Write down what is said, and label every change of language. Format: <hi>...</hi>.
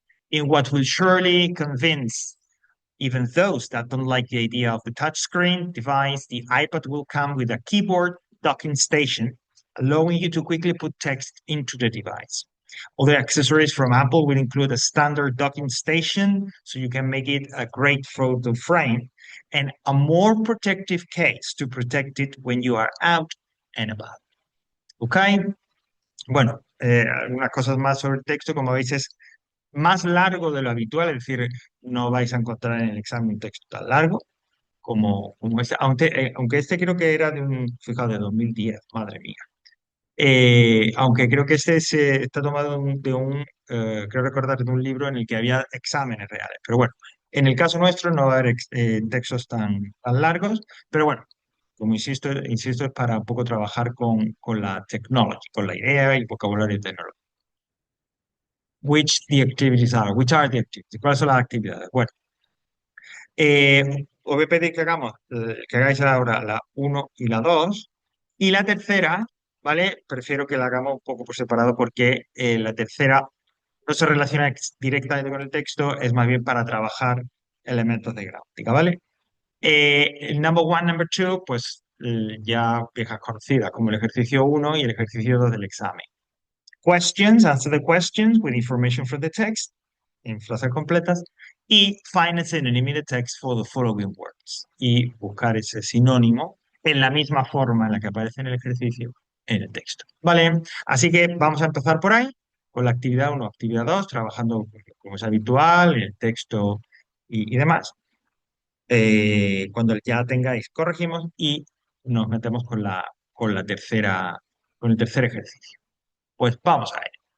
<en>In what will surely convince even those that don't like the idea of the touchscreen device, the iPad will come with a keyboard docking station, allowing you to quickly put text into the device. Other accessories from Apple will include a standard docking station, so you can make it a great photo frame, and a more protective case to protect it when you are out and about.</en> <es>¿Ok? Bueno, algunas cosas más sobre el texto, como veis, es más largo de lo habitual, es decir, no vais a encontrar en el examen un texto tan largo como este, aunque este creo que era fijaos, de 2010, madre mía. Aunque creo que este está tomado creo recordar, de un libro en el que había exámenes reales. Pero bueno, en el caso nuestro no va a haber textos tan largos, pero bueno, como insisto, es para un poco trabajar con la technology, con la idea y el vocabulario tecnológico.</es> <en>Which are the activities?</en> <es>¿Cuáles son las actividades? Bueno, os voy a pedir que hagáis ahora la uno y la 2 y la tercera, ¿vale? Prefiero que la hagamos un poco por separado porque la tercera no se relaciona directamente con el texto, es más bien para trabajar elementos de gramática, ¿vale? El</es> <en>number one, number two,</en> <es>pues ya viejas conocidas, como el ejercicio uno y el ejercicio 2 del examen.</es> <en>Questions, answer the questions with information from the text,</en> <es>en frases completas, y</es> <en>find a synonym in the text for the following words.</en> <es>Y buscar ese sinónimo en la misma forma en la que aparece en el ejercicio en el texto. ¿Vale? Así que vamos a empezar por ahí, con la actividad uno, actividad 2, trabajando como es habitual, el texto y demás. Cuando ya tengáis, corregimos y nos metemos con el tercer ejercicio. Pues vamos a ver.</es>